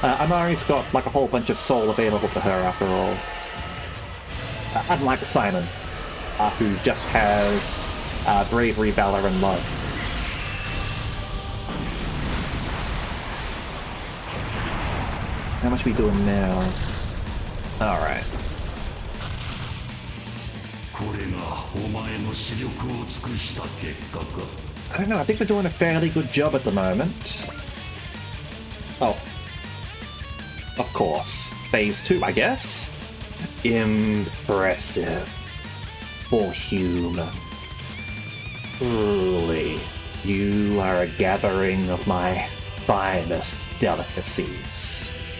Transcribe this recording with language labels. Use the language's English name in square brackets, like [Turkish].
[English] Amari's got like a whole bunch of soul available to her after all. Unlike Simon, who just has bravery, valor, and love. How much are we doing now? Alright. [Japanese] これがお前の視力を尽くした結果か [English] I don't know, I think we're doing a fairly good job at the moment. Oh. Of course. Phase 2, I guess? Impressive. For humans. Truly, you are a gathering of my finest delicacies.